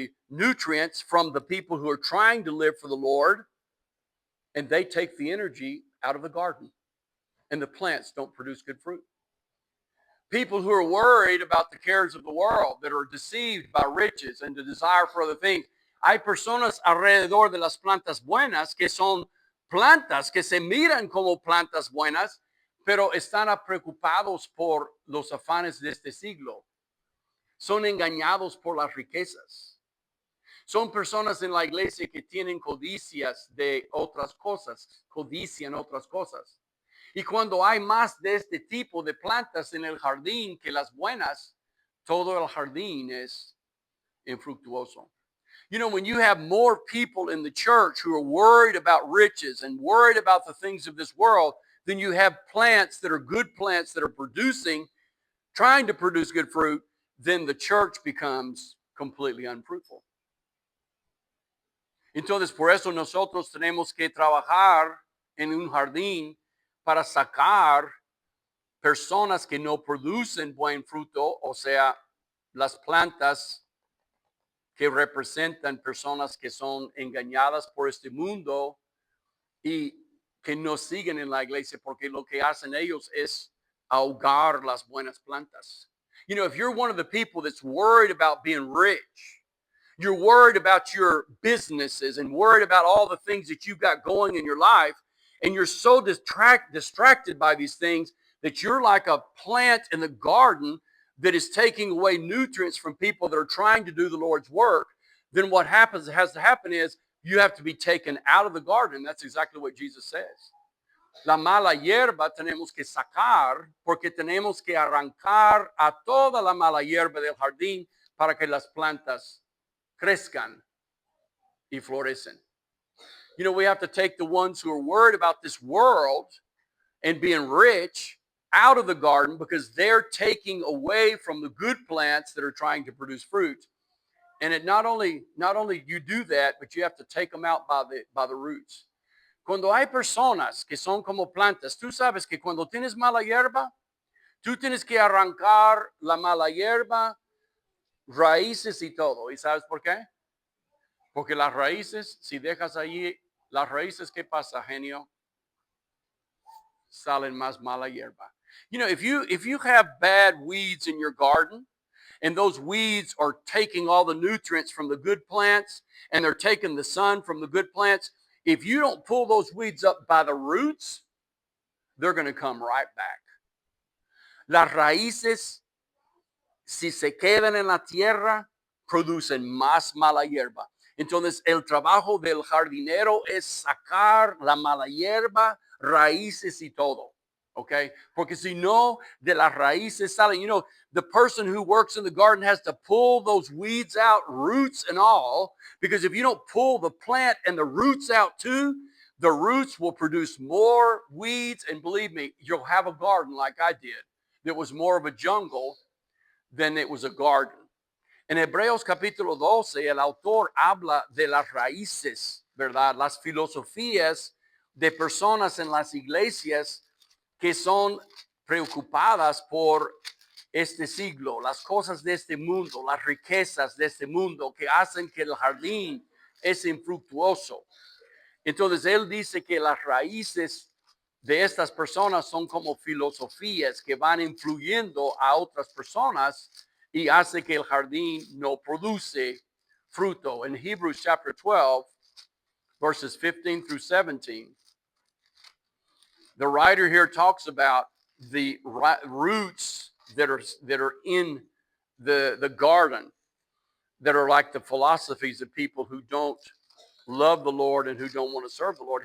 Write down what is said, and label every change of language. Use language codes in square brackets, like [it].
[en] nutrients from the people who are trying to live for the Lord, and they take the energy out of the garden, and the plants don't produce good fruit. People who are worried about the cares of the world, that are deceived by riches and the desire for other things. [es] Hay personas alrededor de las plantas buenas que son plantas que se miran como plantas buenas, pero están preocupados por los afanes de este siglo. Son engañados por las riquezas. Son personas en la iglesia que tienen codicias de otras cosas, codician otras cosas. Y cuando hay más de este tipo de plantas en el jardín que las buenas, todo el jardín es infructuoso. [en] When you have more people in the church who are worried about riches and worried about the things of this world, then you have plants that are good plants that are producing, trying to produce good fruit, then the church becomes completely unfruitful. [es] Entonces, por eso nosotros tenemos que trabajar en un jardín para sacar personas que no producen buen fruto, o sea, las plantas que representan personas que son engañadas por este mundo y que no siguen en la iglesia, porque lo que hacen ellos es ahogar las buenas plantas. [en] If you're one of the people that's worried about being rich, you're worried about your businesses and worried about all the things that you've got going in your life, and you're so distracted by these things that you're like a plant in the garden that is taking away nutrients from people that are trying to do the Lord's work, then what has to happen is you have to be taken out of the garden. That's exactly what Jesus says. [es] La mala hierba tenemos que sacar porque tenemos que arrancar a toda la mala hierba del jardín para que las plantas crezcan y florecen. [en] We have to take the ones who are worried about this world and being rich out of the garden because they're taking away from the good plants that are trying to produce fruit. And it not only you do that, but you have to take them out by the roots. [es] Cuando hay personas que son como plantas, tú sabes que cuando tienes mala hierba, tú tienes que arrancar la mala hierba, raíces y todo. ¿Y sabes por qué? Porque las raíces, si dejas allí las raíces, ¿qué pasa, genio? Salen más mala hierba. [en] If you have bad weeds in your garden, and those weeds are taking all the nutrients from the good plants, and they're taking the sun from the good plants, if you don't pull those weeds up by the roots, they're going to come right back. [es] Las raíces, si se quedan en la tierra, producen más mala hierba. Entonces, el trabajo del jardinero es sacar la mala hierba, raíces y todo. Okay? Porque si no, de las raíces salen. [en] The person who works in the garden has to pull those weeds out, roots and all, because if you don't pull the plant and the roots out too, the roots will produce more weeds. And believe me, you'll have a garden like I did that was more of a jungle than it was a garden. [es] En Hebreos capítulo 12, el autor habla de las raíces, ¿verdad? Las filosofías de personas en las iglesias que son preocupadas por este siglo, las cosas de este mundo, las riquezas de este mundo que hacen que el jardín es infructuoso. Entonces él dice que las raíces de estas personas son como filosofías que van influyendo a otras personas y hace que el jardín no produce fruto. [en] In Hebrews chapter 12, verses 15 through 17, the writer here talks about the roots that are in the garden, that are like the philosophies of people who don't love the Lord and who don't want to serve the Lord.